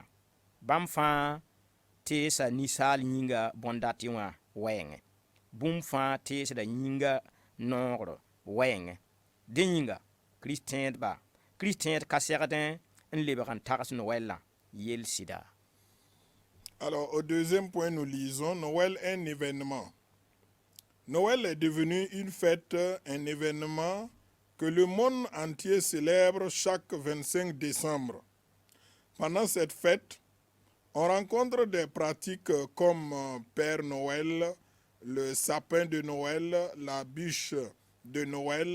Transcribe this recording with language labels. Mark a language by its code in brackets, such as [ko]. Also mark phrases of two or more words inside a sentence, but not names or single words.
[mos] Bãmb fãa teesa ninsaal yĩnga bõn-date wã wɛɛngẽ. Bũmb fãa teesda yĩnga noogr wɛɛngẽ. Dẽ yĩnga Kirist tẽed ka segdẽ n lebg n tags Noëlã yell sɩda. [fr] Alors, au deuxième point, nous lisons Noël, un événement. Noël est devenu une fête, un événement que le monde entier célèbre chaque 25 décembre. Pendant cette fête, on rencontre des pratiques comme Père Noël, le sapin de Noël, la bûche de Noël.